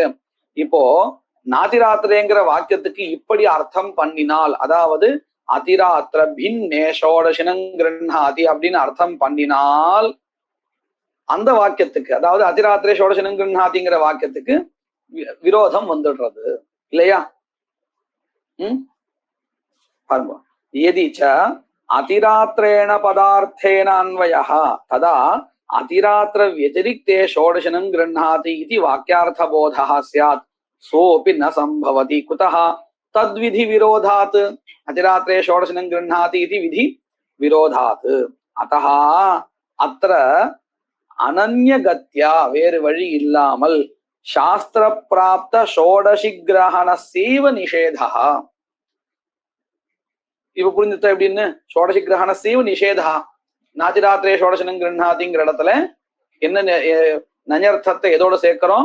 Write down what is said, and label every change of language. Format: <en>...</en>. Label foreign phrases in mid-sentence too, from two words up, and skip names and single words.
<ta>இப்போ நாதிராத்திரேங்கிற வாக்கியத்துக்கு இப்படி அர்த்தம் பண்ணினால், அதாவது</ta> <sa>अतिरात्र भिन्ने षोडशिनं गृह्णाति</sa> <ta>அப்படின்னு அர்த்தம் பண்ணினால் அந்த வாக்கியத்துக்கு, அதாவது</ta> <sa>अतिरात्रे षोडशिनम्</sa> <ta>கிருண்ணாதிங்கிற வாக்கியத்துக்கு விரோதம் வந்துடுறது இல்லையா?</ta> <sa>பாருங்க, यदि च अतिरात्रेण पदार्थेन अन्वयः तथा अतिरात्र व्यतिरिक्ते षोडशनं गृह्णाति इति वाक्यार्थबोधः स्यात् सोऽपि न सम्भवति. कुतः? तद्विधि विरोधात्. அதிராத்திரே षोडशनं गृह्णाति इति विधि विरोधात्. अतः अत्र अनन्यगत्या</sa> <ta>வேறு வழி இல்லாமல்</ta> <sa>शास्त्र प्राप्त षोडशि ग्रहणस्यैव निषेधः.</sa> <ta>இப்ப புரிஞ்சுட்டா எப்படின்னு?</ta> <sa>षोडशि ग्रहणस्यैव निषेधः. नातिरात्रे षोडशिनम्</sa> <ta>கிருண்ணாதிங்கிற இடத்துல என்ன நஞர்த்தத்தை எதோட சேர்க்கிறோம்?</ta>